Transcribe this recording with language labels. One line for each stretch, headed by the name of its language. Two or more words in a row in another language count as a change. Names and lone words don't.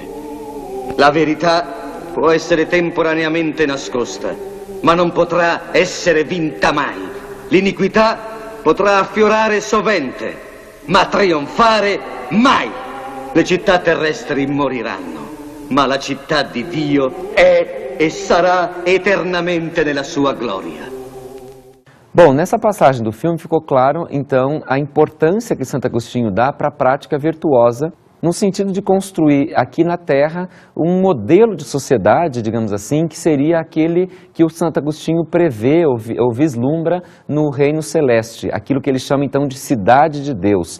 Italian: La verità può essere temporaneamente nascosta, ma non potrà essere vinta mai. L'iniquità potrà affiorare sovente, ma trionfare mai. Le città terrestri moriranno, ma la città di Dio è e sarà eternamente nella sua gloria.
Portuguese: Bom, nessa passagem do filme ficou claro, então, a importância que Santo Agostinho dá para a prática virtuosa, no sentido de construir aqui na Terra um modelo de sociedade, digamos assim, que seria aquele que o Santo Agostinho prevê ou vislumbra no reino celeste, aquilo que ele chama então de cidade de Deus.